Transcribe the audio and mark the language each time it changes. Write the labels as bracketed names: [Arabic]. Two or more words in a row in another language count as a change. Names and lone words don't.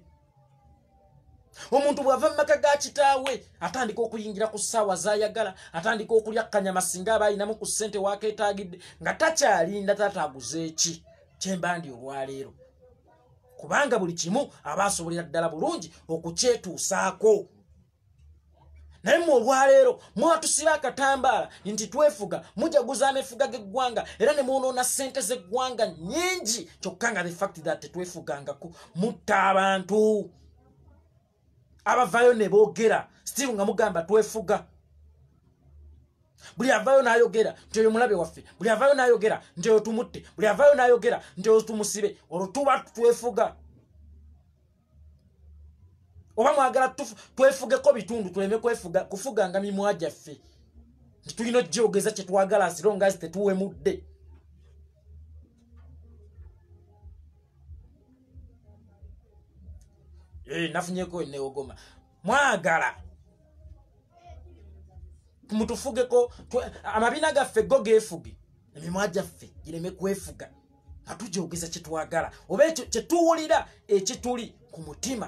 [Ganda] Omuntu bw'ava mu maka ga kitaawe atandika okuyingira ku ssaawa z'ayagala, atandika okulya kanyama singa aba ayinamu ku ssente waakeetaagidde nga takyalinda taata aguze eki kyembandi olwaleero, kubanga buli kimu aba asobolera ddala bulungi okukyetuusaako. Naye mu olwaleero mwatusiba akatambaala nti twefuga mujaguza ameefuga g'eggwanga era ne mwonoona ssente z'eggwanga nnyingi kyokka nga [English] the fact that [Ganda] tetwefugangako mutta abantu abavayo ne boogera still nga mugamba twefuga. Buli avayo n'ayogera nti oyo mulabe waffe, buli avayo n'ayogera nti oyo tumutte, buli avayo n'ayogera nti oyo tumusibe, olwo tuba twefuga. Oba mwagala twefugeko bitundu tuleme kufuganga mimwa gyaffe nti tulina ojjogeza kye twagala [English] as long as [Ganda] tetuwemudde. Nafunyeko neogoma mwagala mutufugeko amabina gaffe go geefuge emimwa gyaffe gireme kwefuga nga tujogeza kye twagala oba ekyo kye tuwulira ekituli ku mutima.